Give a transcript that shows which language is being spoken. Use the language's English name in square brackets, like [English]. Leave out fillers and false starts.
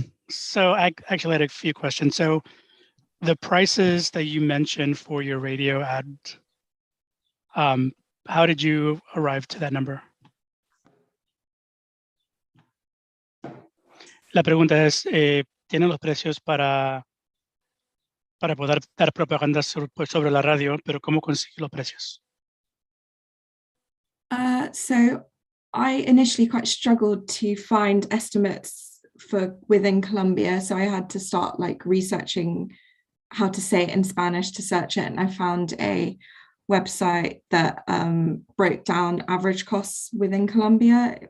[English] So I actually had a few questions. So the prices that you mentioned for your radio ad, how did you arrive to that number? [Spanish] La pregunta es, ¿tienen los precios para poder dar propaganda sobre la radio, pero cómo consigue los precios? [English] So I initially quite struggled to find estimates for within Colombia. So I had to start like researching how to say it in Spanish to search it. And I found a website that broke down average costs within Colombia.